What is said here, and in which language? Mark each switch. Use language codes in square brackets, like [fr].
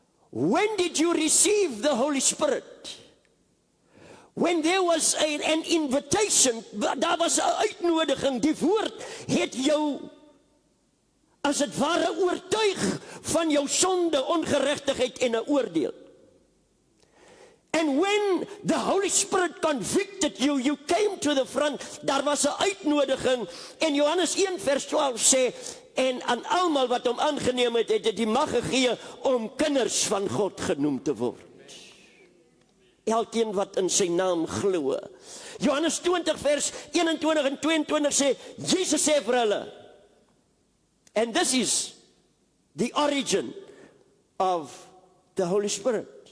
[en] When did you receive the Holy Spirit? When there was an invitation, [af] daar was 'n uitnodiging, die woord het jou as het ware oortuig van jou sonde, ongeregtigheid en 'n oordeel. [en] And when the Holy Spirit convicted you, you came to the front. [af] Daar was 'n uitnodiging en Johannes 1 vers 12 sê, en aan almal wat hom aangeneem het, het hy die mag gegee om kinders van God genoem te word. Elkeen wat in sy naam glo. Johannes 20 vers 21 en 22 sê, Jesus sê vir hulle, [en] and this is the origin of the Holy Spirit.